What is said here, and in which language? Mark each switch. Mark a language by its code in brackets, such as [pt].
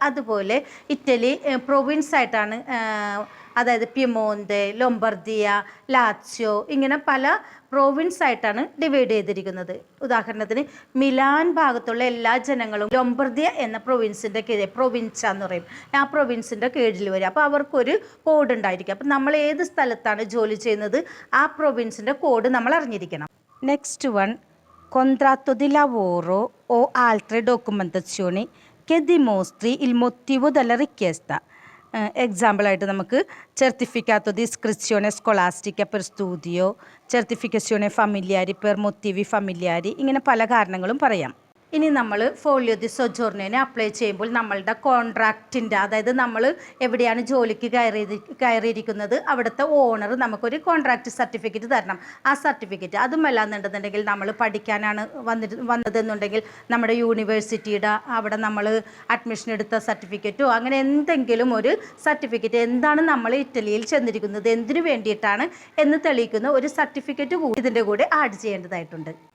[ml] അതുപോലെ Italy province ആയിട്ടാണ്, അതായത് പ്യമോന്തെ, ലൊംബർദിയ, ലാറ്റ്സിയോ ഇങ്ങനെ പല പ്രൊവിൻസ് ആയിട്ടാണ് ഡിവൈഡ് ചെയ്തിരിക്കുന്നത്. ഉദാഹരണത്തിന് മിലാൻ ഭാഗത്തുള്ള എല്ലാ ജനങ്ങളും ലൊംബർദിയ എന്ന പ്രൊവിൻസിൻ്റെ കീഴിൽ, പ്രൊവിൻസ എന്ന് പറയും, ആ പ്രൊവിൻസിൻ്റെ കീഴിൽ വരും. അപ്പോൾ അവർക്കൊരു കോഡ് ഉണ്ടായിരിക്കും. അപ്പം നമ്മൾ ഏത് സ്ഥലത്താണ് ജോലി ചെയ്യുന്നത് ആ പ്രൊവിൻസിൻ്റെ കോഡ് നമ്മൾ അറിഞ്ഞിരിക്കണം. [en] next one, [it] contratto di lavoro o altre documentazioni che dimostri il motivo della richiesta. [ml] എക്സാമ്പിളായിട്ട് നമുക്ക് [it] certificato di iscrizione scolastica per studio, certificazione familiari per motivi familiari, [ml] ഇങ്ങനെ പല കാരണങ്ങളും പറയാം. ഇനി നമ്മൾ ഫോളിയോ ദി സൊജോർണോനെ അപ്ലൈ ചെയ്യുമ്പോൾ നമ്മളുടെ കോൺട്രാക്റ്റിൻ്റെ, അതായത് നമ്മൾ എവിടെയാണ് ജോലിക്ക് കയറിയിരിക്കുന്നത് അവിടുത്തെ ഓണർ നമുക്കൊരു കോൺട്രാക്റ്റ് സർട്ടിഫിക്കറ്റ് തരണം. ആ സർട്ടിഫിക്കറ്റ് അതുമല്ലാന്നുണ്ടെന്നുണ്ടെങ്കിൽ നമ്മൾ പഠിക്കാനാണ് വന്നതെന്നുണ്ടെങ്കിൽ നമ്മുടെ യൂണിവേഴ്സിറ്റിയുടെ അവിടെ നമ്മൾ അഡ്മിഷൻ എടുത്ത സർട്ടിഫിക്കറ്റോ അങ്ങനെ എന്തെങ്കിലും ഒരു സർട്ടിഫിക്കറ്റ്, എന്താണ് നമ്മൾ ഇറ്റലിയിൽ ചെന്നിരിക്കുന്നത് എന്തിനു വേണ്ടിയിട്ടാണ് എന്ന് തെളിയിക്കുന്ന ഒരു സർട്ടിഫിക്കറ്റ് കൂടി ഇതിൻ്റെ കൂടെ ആഡ് ചെയ്യേണ്ടതായിട്ടുണ്ട്.